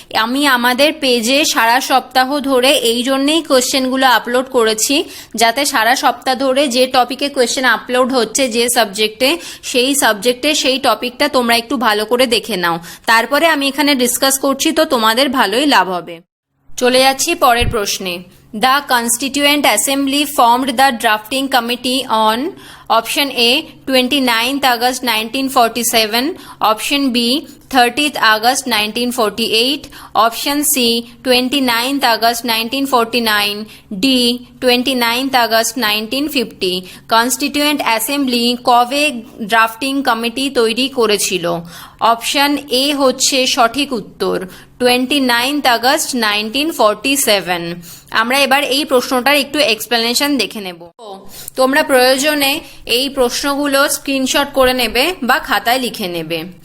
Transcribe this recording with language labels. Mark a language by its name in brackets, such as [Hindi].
[Bangla] আমি আমাদের পেজে সারা সপ্তাহ ধরে এই জন্যেই কোয়েশ্চেনগুলো আপলোড করেছি, যাতে সারা সপ্তাহ ধরে যে টপিকে কোয়েশ্চেন আপলোড হচ্ছে যে সাবজেক্টে সেই টপিকটা তোমরা একটু ভালো করে দেখে নাও। তারপরে আমি এখানে ডিসকাস করছি, তো তোমাদের ভালোই লাভ হবে। চলে যাচ্ছি পরের প্রশ্নে। [English] The Constituent Assembly formed the drafting committee on [Bangla] option A 29th August 1947, option B 30th August 1948, option C 29th August 1949, D 29th August 1950। Constituent assembly কবে ড্রাফটিং কমিটি তৈরি করেছিল? অপশন এ হচ্ছে সঠিক উত্তর, 29th August 1947। আমরা এবার এই প্রশ্নটার একটু এক্সপ্লেনেশন দেখে নেব। তোমরা প্রয়োজনে এই প্রশ্নগুলো স্ক্রিনশট করে নেবে বা খাতায় লিখে নেবে।